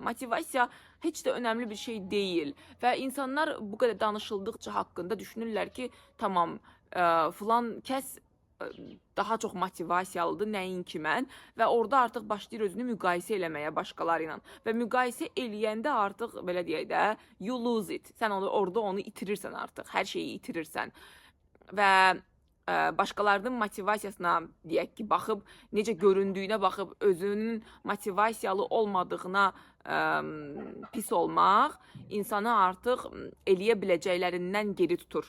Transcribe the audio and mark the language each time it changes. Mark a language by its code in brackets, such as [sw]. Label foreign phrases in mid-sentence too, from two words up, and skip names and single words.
[az] Motivasiya heç də önəmli bir şey deyil və insanlar bu qədər danışıldıqca haqqında düşünürlər ki, tamam, filan kəs daha çox motivasiyalıdır, nəinki mən və orada artıq başlayır özünü müqayisə eləməyə başqaları ilə və müqayisə eləyəndə artıq belə deyək də, [en] you lose it. [az] Sən orada onu itirirsən artıq, hər şeyi itirirsən və başqalarının motivasiyasına deyək ki, baxıb, necə göründüyünə baxıb, özünün motivasiyalı olmadığına pis olmaq insanı artıq eləyə biləcəklərindən geri tutur.